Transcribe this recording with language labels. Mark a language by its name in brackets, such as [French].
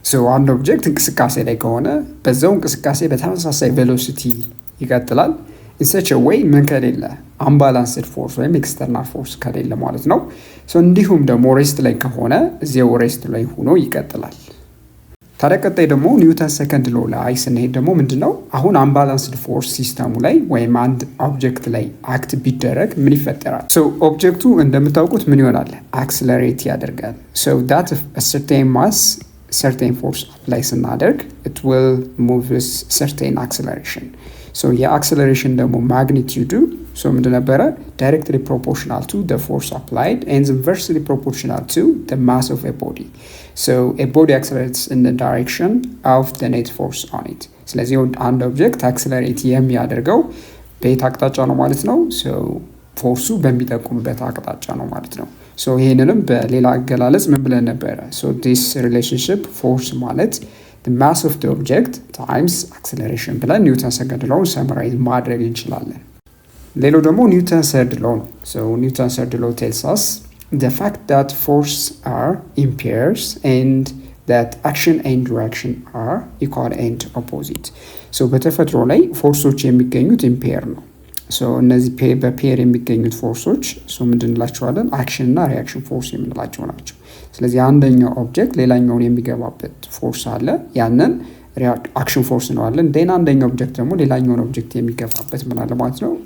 [Amharic] አንድ ኦብጀክት እንቅስቃሴ ላይ ከሆነ በዛው እንቅስቃሴ በተመሳሳይ ቬሎሲቲ ይቀጥላል [English] in such a way [Amharic] ምን ከሌለ አምባላንስድ ፎርስ ወይም ኤክስተርናል ፎርስ ከሌለ ማለት ነው። እንዲሁም ደግሞ ሬስት ላይ ከሆነ እዚያው ሬስት ላይ ሆኖ ይቀጥላል። ታዲያ ቀጣይ ደግሞ ኒውተን ሰከንድ ሎ ላይ ስንሄድ ደግሞ ምንድነው አሁን አምባላንስድ ፎርስ ሲስተሙ ላይ ወይም አንድ ኦብጀክት ላይ አክት ቢደረግ ምን ይፈጠራል? ኦብጀክቱ እንደምታውቁት ምን ይሆናል? አክሰለሬት ያደርጋል። [English] that a certain mass certain force apply [Amharic] ስናደርግ [English] it will move with certain acceleration. [Amharic] የአክሰለሬሽን ደግሞ ማግኒቲዩዱ ምንድን ነበረ? [English] directly proportional to the force applied and inversely proportional to the mass of a body. A body accelerates in the direction of the net force on it. [Amharic] ስለዚህ አንድ ኦብጀክት አክሰለሬት የሚያደርገው በየት አቅጣጫ ነው ማለት ነው? ፎርሱ በሚጠቁምበት አቅጣጫ ነው ማለት ነው። ይህንንም በሌላ አገላለጽ ምን ብለን ነበረ? [English] this relationship force [Amharic] ማለት [English] the mass of the object times acceleration [Amharic] ብለን ኒውተን ሰከንድ ሎውን ሰመራይዝ ማድረግ እንችላለን። ሌላው ደግሞ ኒውተን ሰርድ ሎ [English] ነው። ኒውተን ሰርድ ሎ tells us the fact that force are in pairs and that action and reaction are equal and opposite. [Amharic] በተፈጥሮ ላይ ፎርሶች የሚገኙት ኢን ፔር ነው። እነዚህ በፔር የሚገኙት ፎርሶች ምንድን እንላቸዋለን? አክሽን እና ሪያክሽን ፎርስ የምንላቸው ናቸው። ስለዚህ አንደኛው ኦብጀክት ሌላኛውን የሚገባበት ፎርስ አለ፣ ያንን አክሽን ፎርስ እንለዋለን። አንደኛው ኦብጀክት ደግሞ ሌላኛውን ኦብጀክት የሚገባበት ምን አለ ማለት ነው?